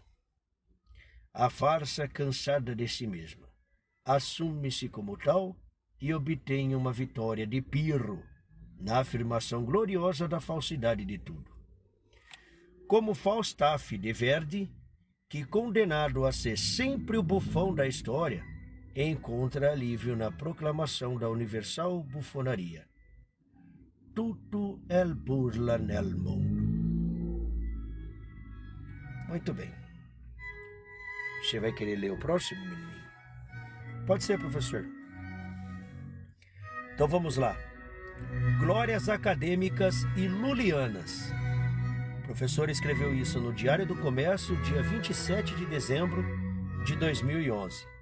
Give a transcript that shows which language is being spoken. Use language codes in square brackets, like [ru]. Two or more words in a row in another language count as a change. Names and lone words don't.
[pt] A farsa cansada de si mesma assume-se como tal e obtém uma vitória de Pirro na afirmação gloriosa da falsidade de tudo. Como Falstaff de Verdi, que, condenado a ser sempre o bufão da história, encontra alívio na proclamação da universal bufonaria. [it] Tutto è burla nel mondo. [pt] Muito bem. Você vai querer ler o próximo, menininho? Pode ser, professor. Então vamos lá. Glórias acadêmicas e lulianas. O professor escreveu isso no Diário do Comércio, dia 27 de dezembro de 2011.